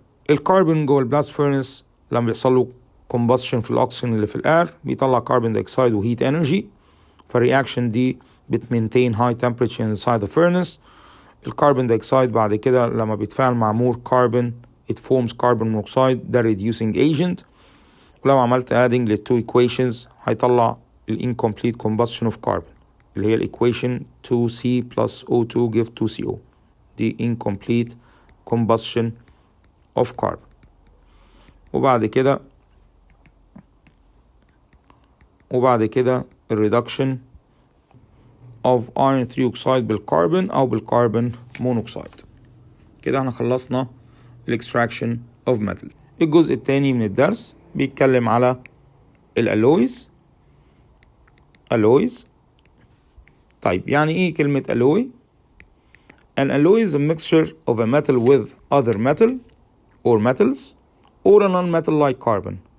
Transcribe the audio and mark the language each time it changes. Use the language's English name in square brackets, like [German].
[Arabic] الكربون جوه البلاست فيرنس لما بيحصل له combustion في الاكسجين اللي في الاير بيطلع كربون دايوكسيد وهيت انرجي، فالرياكشن دي بتمينتين [English] high temperature inside the furnace. [Arabic] الكربون دايوكسيد بعد كده لما بيتفاعل مع [English] more carbon it forms carbon monoxide، [Arabic] ده reducing agent. ولو عملت adding للتو equations هيطلع [English] incomplete combustion of carbon [Arabic] اللي هي equation [English] 2C plus O2 give 2CO، [Arabic] دي incomplete combustion of carbon. وبعد كده الريدكشن of iron 3 oxide بالكربون أو بالكربون مونوكسيد. كده احنا خلصنا الاكستراكشن of metal. الجزء الثاني من الدرس بيتكلم على الالويز. طيب يعني ايه كلمة [English] alloy؟ An alloy is a mixture of a metal with other metal or metals or a non-metal like carbon.